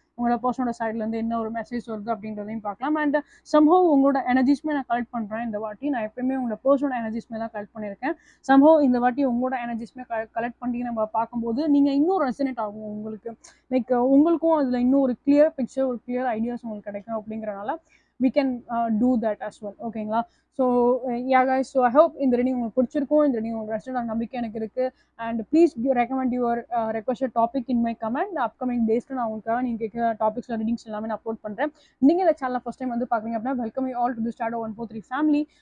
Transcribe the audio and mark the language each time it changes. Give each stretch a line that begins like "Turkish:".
Tamil: உங்களோட பர்சனோட சைட்லேருந்து என்ன ஒரு மெசேஜ் வருது அப்படின்றதையும் பார்க்கலாம். அண்ட் சம்ஹவ் உங்களோட எனர்ஜிஸ்மே நான் கலெக்ட் பண்ணுறேன் இந்த வாட்டி. நான் எப்பயுமே உங்களோட பர்சனோட எனர்ஜிஸ்மே தான் கலெக்ட் பண்ணியிருக்கேன். சம்ஹவ் இந்த வாட்டி உங்களோட எனர்ஜிஸ்மே கலெக்ட் பண்ணி நம்ம பார்க்கும்போது நீங்கள் இன்னும் ரெசனேட் ஆகும் உங்களுக்கு. லைக் உங்களுக்கும் அதில் இன்னும் ஒரு கிளியர் பிக்சர், ஒரு கிளியர் ஐடியாஸ் உங்களுக்கு கிடைக்கும். அப்படிங்கிறனால
English: we can do that as well,
Tamil: ஓகேங்களா? So yeah guys,
English: so I hope
Tamil: இந்த ரீடிங் உங்களுக்கு பிடிச்சிருக்கும். இந்த ரீடிங் உங்களுக்கு ரெஸ்டாரண்ட் நம்பிக்கை எனக்கு இருக்குது.
English: And please recommend your requested topic in my comment.
Tamil: Upcoming டேஸ்க்கு நான் உங்களுக்காக நீங்கள் கேட்குற டாபிக்ஸில் ரீடிங்ஸ் எல்லாமே நான் அப்லோட் பண்ணுறேன். நீங்கள் இந்த சேனல் ஃபஸ்ட் டைம் வந்து பார்க்குறீங்க அப்படின்னா
English: Welcome you all to the shadow 143 family.